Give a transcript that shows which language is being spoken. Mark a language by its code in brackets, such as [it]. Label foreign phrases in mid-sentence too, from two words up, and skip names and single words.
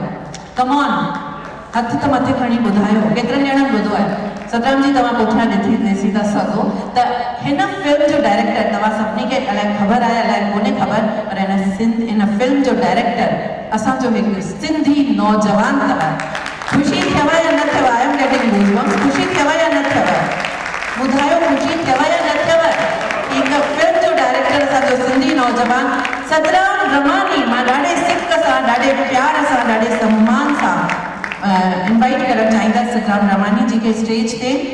[sd] कमॉन, हथ त मथे खणी ॿुधायो, केतिरनि ॼणनि ॿुधो आहे? सतराम जी, तव्हां पुठियां ॾिसी था सघो त हिन फिल्म जो डायरेक्टर, तव्हां सभिनी खे अलाए ख़बर आहे अलाए कोन्हे ख़बर, पर हिन फिल्म जो डायरेक्टर असांजो हिकु सिंधी नौजवान अथव। ख़ुशी थियव या न थियव? [en] I am getting goosebumps. [sd] ख़ुशी थियव या न थियव? ॿुधायो, ख़ुशी थियव या न थियव? हिकु फिल्म जो डायरेक्टर असांजो सिंधी नौजवान सतराम रमानी, मां ॾाढे सिक सां, ॾाढे प्यार सां, ॾाढे सम्मान सां इनवाइट करणु चाहींदसि सतराम रमानी जी खे स्टेज ते।